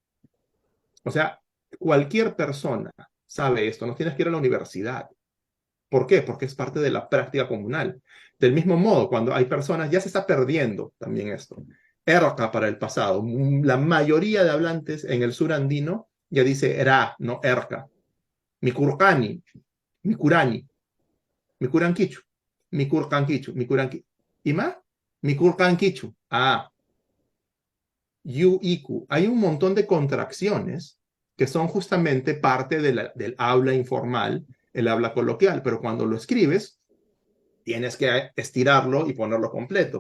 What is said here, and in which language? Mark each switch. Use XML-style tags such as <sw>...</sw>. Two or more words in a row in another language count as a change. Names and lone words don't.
<es>O sea, cualquier persona sabe esto, no tienes que ir a la universidad. ¿Por qué? Porque es parte de la práctica comunal. Del mismo modo, cuando hay personas, ya se está perdiendo también esto. Erca para el pasado. La mayoría de hablantes en el sur andino ya dice era, no erca.</es> <qu>Mikurkani, mikurani, mikuranquichu, mikurkanquichu, mikuranquichu. ¿Y más? Mikurkanquichu. Ah, yu, iku.</qu> <es>Hay un montón de contracciones que son justamente parte del habla informal, el habla coloquial, pero cuando lo escribes, tienes que estirarlo y ponerlo completo.</es>